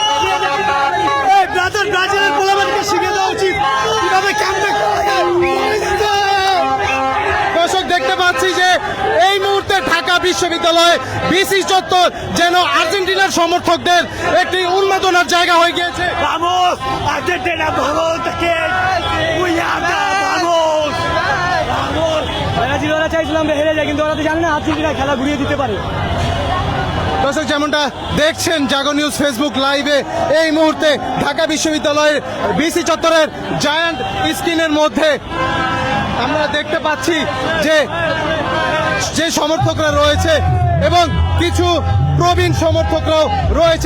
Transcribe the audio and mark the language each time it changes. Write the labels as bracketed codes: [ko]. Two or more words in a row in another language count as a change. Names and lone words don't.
[bn] ব্রাজিলের পোলাবানকে শিখে দেওয়া উচিত কিভাবে কামব্যাক করা যায়। দর্শক দেখতে পাচ্ছি যে এই মুহূর্তে ঢাকা বিশ্ববিদ্যালয়ে বিসি চত্বর যেন আর্জেন্টিনার সমর্থকদের একটি উন্মাদনার জায়গা হয়ে গিয়েছে। [es] Vamos, Argentina, vamos, que vamos, vamos. [bn] ব্রাজিল ওরা চাইছিল আমরা হেরে যাই, কিন্তু ওরা তো জানে না আর্জেন্টিনা খেলা ঘুরিয়ে দিতে পারে। দর্শক যেমনটা দেখছেন জাগো নিউজ ফেসবুক লাইভে এই মুহূর্তে ঢাকা বিশ্ববিদ্যালয়ের বিসি চত্বরের জায়ান্ট স্ক্রিনের মধ্যে আমরা দেখতে পাচ্ছি যে সমর্থকরা রয়েছে এবং কিছু প্রবীণ সমর্থকরাও রয়েছে।